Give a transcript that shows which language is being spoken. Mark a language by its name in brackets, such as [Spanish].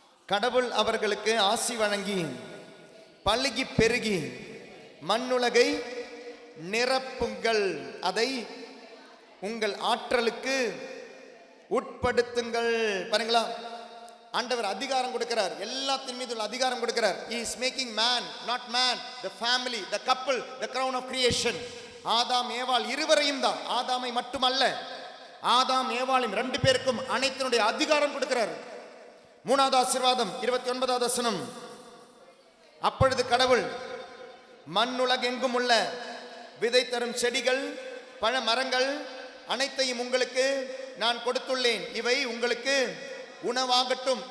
[Tamil] கடவுள் அவர்களுக்கு ஆசி வழங்கி பல்கி பெருகி மண்ணுலகை நிரப்புங்கள், அதை உங்கள் ஆற்றலுக்கு உட்படுத்துங்கள். பாருங்களா, ஆண்டவர் அதிகாரம் கொடுக்கிறார், எல்லாத்தின் மீது உள்ள அதிகாரம் கொடுக்கிறார். [English] He is making man, not man, the family, the couple, the crown of creation. [Tamil] ஆதாம் ஏவாள் இருவரையும் தான், ஆதாமை மட்டுமல்ல, ஆதாம் ஏவாளும் 2 பேருக்கும் அனைத்தினுடைய அதிகாரம் கொடுக்கிறார். 3வது ஆசீர்வாதம் 29வது வசனம். அப்பொழுது கடவுள் மண்ணுலகெங்கும் உள்ள விதை தரும் செடிகள் பழ மரங்கள் அனைத்தையும் உங்களுக்கு நான் கொடுத்துள்ளேன், இவை உங்களுக்கு உணவாகட்டும்.